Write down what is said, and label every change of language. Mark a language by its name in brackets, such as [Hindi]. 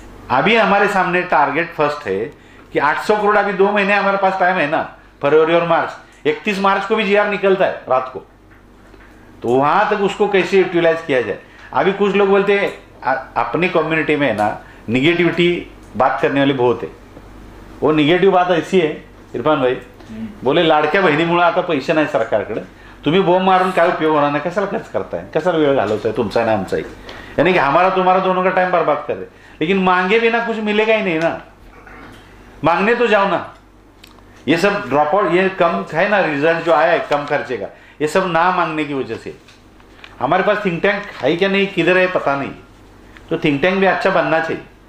[Hindi] अभी हमारे सामने टारगेट फर्स्ट है कि 800 करोड़, अभी 2 महीने हमारे पास टाइम है ना, फरवरी और मार्च, 31 मार्च को भी जीआर निकलता है रात को, तो वहां तक उसको कैसे यूटिलाइज किया जाए। अभी कुछ लोग बोलते हैं अपनी कम्युनिटी में ना निगेटिविटी बात करने वाली बहुत है। वो निगेटिव्ह बात ऐसी है इरफान भाई, बोले [Marathi] लाडक्या बहिणीमुळे आता पैसे नाही सरकारकडे, तुम्ही बॉम्ब मारून काय उपयोग होणार नाही, कशाला खर्च करताय, कशाला वेळ घालवताय तुमचा ना आमचाही, [Hindi] यानी कि हमारा तुम्हारा दोनों का टाइम बर्बाद कर रहे। लेकिन मांगे बिना कुछ मिलेगा ही नहीं ना, मांगने तो जाओ ना। ये सब ड्रॉप आउट, ये कम है ना, रिजल्ट जो आया है कम खर्चे का, ये सब ना मांगने की वजह से। हमारे पास थिंक टैंक है क्या नहीं, किधर है पता नहीं, तो थिंक टैंक भी अच्छा बनना चाहिए।